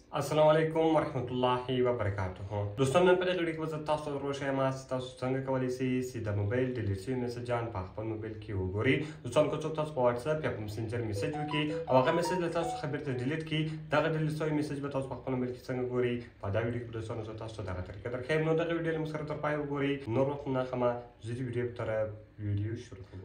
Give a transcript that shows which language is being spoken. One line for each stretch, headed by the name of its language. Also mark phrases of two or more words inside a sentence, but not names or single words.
Arabic: السلام علیکم ورحمة الله وبرکاته.
Pashto: دوستانو نن پر ویډیو کې तاسو روشه ما تاسو څنګه کولی شئ چې د موبایل ډیلیټ شوی میسجان په خپل موبایل کې وګورئ. دوستان کو څوک تاسو په واتس اپ یا په میسنجر میسج وکړي او هغه میسج له تاسو خبر ته ډیلیټ کړي، دغه ډیلیټ شوی میسج به تاسو په خپل موبایل کې څنګه ګورئ په دا ویډیو کې دوستان زه تاسو دغه طریقه درکړم. نو دغه ویډیو له سره تر پای وګورئ. نور وخت نه خمه زه ویډیو طرف ویډیو شروع کوم.